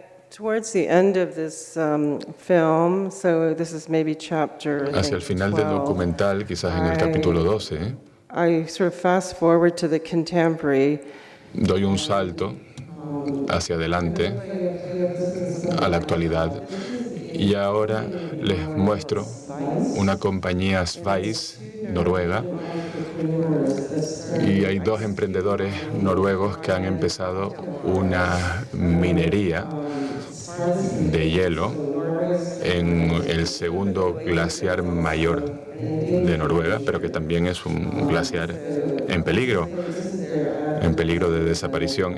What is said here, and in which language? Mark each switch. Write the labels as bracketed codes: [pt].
[en] Towards the end of this film, so this is maybe chapter, [es] Hacia el final del [en] 12, [es] documental, quizás en el capítulo 12, [en] I sort of fast forward to the contemporary. [es] doy un salto hacia adelante a la actualidad y ahora les muestro una compañía Sveiss, noruega, y hay dos emprendedores noruegos que han empezado una minería de hielo en el segundo glaciar mayor de Noruega, pero que también es un glaciar en peligro de desaparición.